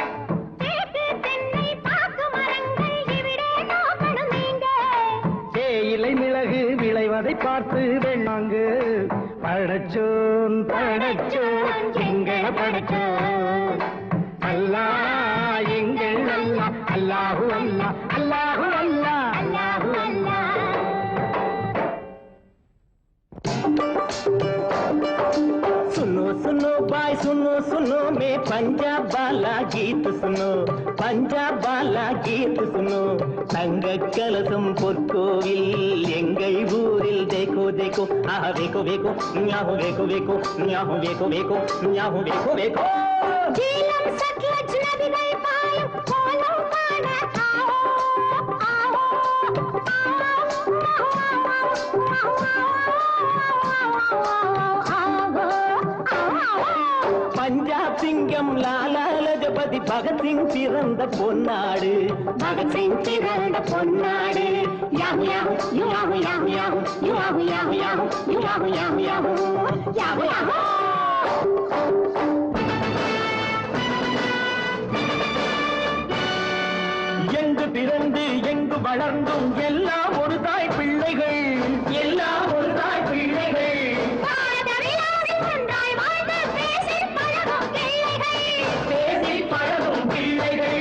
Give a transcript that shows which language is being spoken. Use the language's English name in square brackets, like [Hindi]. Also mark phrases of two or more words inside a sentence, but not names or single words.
[Tamil] தேயிலை மிளகு விளைவதை பார்த்து வேணாங்கு. படச்சோன் படச்சோன் எங்கள படச்சோன் அல்லா எங்கள் அல்லா அல்லாஹு அல்லா அல்லாஹு அல்லா அல்லாஹு அல்லா. [Hindi] सुनो सुनो भाई सुनो सुनो मैं पंजाब वाला गीत सुनो. पंजाब वाला गीत सुनो. [Tamil] தங்க கலசம் பொற்கோவில் எங்கள் ஊரில் [Hindi] देखो देखो [Tamil] ஆஹா [Hindi] देखो देखो [Tamil] ஞாஹு [Hindi] देखो देखो [Tamil] ஞாஹு [Hindi] देखो देखो [Tamil] ஞாஹு [Hindi] देखो देखो. [Tamil] ஜீலம் சட்லஜ் நதிகள் பாயும் கோலம் காண [Hindi] आओ आओ [Tamil] பஞ்சாப் சிங்கம் லாலா லஜபதி பகத்சிங் பிறந்த பொன்னாடு. பகத்சிங் பிறந்த பொன்னாடு. Yahoo yahoo, you yahoo yahoo yahoo, you yahoo yahoo yahoo, you yahoo yahoo yahoo, yahoo yahoo. எங்கு பிறந்து எங்கு வளர்ந்தும் எல்லாம் ஒரு தாய் பிள்ளைகள், எல்லாம் ஒரு தாய் பிள்ளைகள். பேசி பழகும் பிள்ளைகள்.